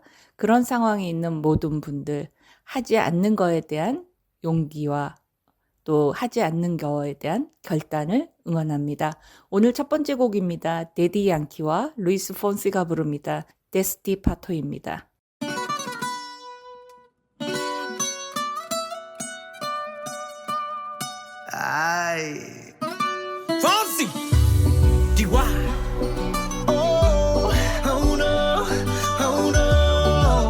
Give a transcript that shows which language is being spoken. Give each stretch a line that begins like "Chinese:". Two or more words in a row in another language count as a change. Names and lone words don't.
Korean: 그런 상황에 있는 모든 분들 하지 않는 거에 대한 용기와 또 하지 않는 거에 대한 결단을 응원합니다. 오늘 첫 번째 곡입니다. 데디 양키와 루이스 폰시가 부릅니다. 데스티파토입니다. Ay. Fonsi. DY.
English: Oh, oh no, oh no.